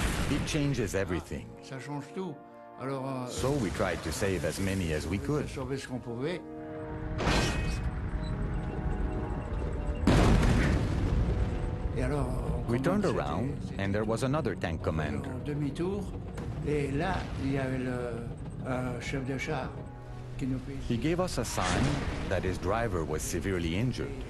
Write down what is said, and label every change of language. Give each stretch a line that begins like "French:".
English: It changes everything.
French: Ça change tout. Alors,
English: So we tried to save as many as we could.
French: sauver ce qu'on pouvait. Et alors,
English: We turned around and there was another tank commander.
French: en demi-tour. Et là, il y avait le chef de char qui nous payait.
English: He gave us a sign that his driver was severely injured.